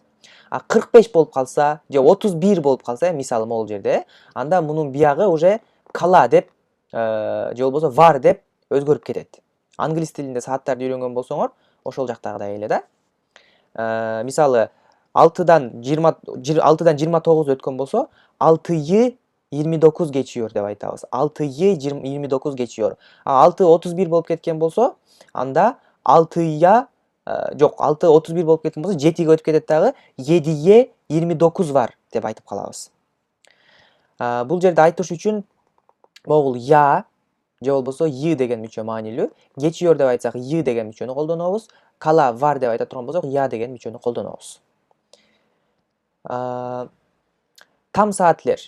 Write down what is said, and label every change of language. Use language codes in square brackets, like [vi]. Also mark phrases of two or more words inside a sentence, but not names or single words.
[ky] 45 болуп калса, же 31 болуп калса, мисалы могул жерде, анда мунун биягы уже кала деп, же болбосо var деп өзгөрүп кетет. Англис тилинде сааттарды үйрөнгөн болсоңор, ошол жактагыдай эле да. Мисалы 6дан 29 өткөн болсо, [tr] 6'yı 29 geçiyor [ky] деп айтабыз. [tr] 6'yı 29 geçiyor. [ky] 6 31 болуп кеткен болсо, анда 6'ya жок, 6 31 болуп кеткен болсо, 7ге өтүп кетет дагы, [tr] 7'ye 29 var [ky] деп айтып калабыз. Бул жерде айтыш үчүн могул я же болбосо y деген мүчө маанилүү. Geçiyor деп айтсак y деген мүчөнү колдонобуз. Кала var деп айта турган болсок я деген мүчөнү колдонобуз. [tr] Tam saatler.